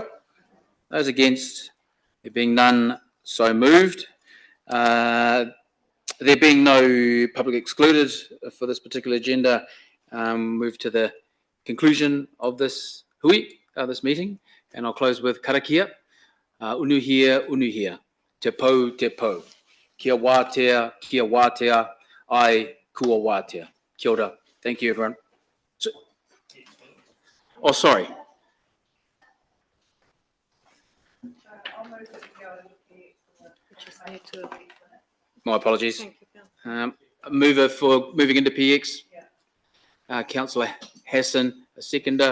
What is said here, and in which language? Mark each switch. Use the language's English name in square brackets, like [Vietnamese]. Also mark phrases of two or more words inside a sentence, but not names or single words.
[English] Those against, there being none, so moved. There being no public excluded for this particular agenda, move to the conclusion of this this meeting, and I'll close with karakia. [Māori] Unuhia, te pou, kia wātea, ai kua wātea. Kia ora. [English] Thank you, everyone. Oh, sorry. My apologies. Mover for moving into PX, Councillor Hassan, a seconder.